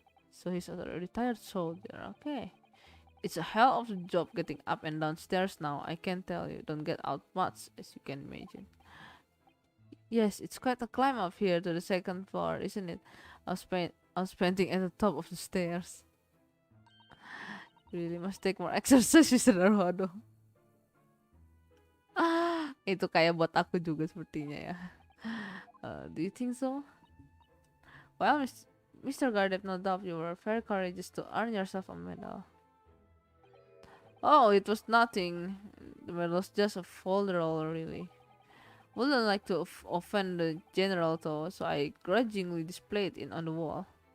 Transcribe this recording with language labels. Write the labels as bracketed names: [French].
[English] So he's a retired soldier, okay. It's a hell of a job getting up and down stairs now, I can tell you. Don't get out much, as you can imagine. Yes, it's quite a climb up here to the second floor, isn't it? I was painting at the top of the stairs. Really must take more exercise, Mr. Naruhodo. [Indonesian] Itu kayak buat aku juga sepertinya ya. [English] Do you think so? Well, Mr. Gardep, no doubt you were very courageous to earn yourself a medal. Oh, it was nothing. The medal was just a folderol, really. Wouldn't like to offend the general though, so I grudgingly displayed it on the wall.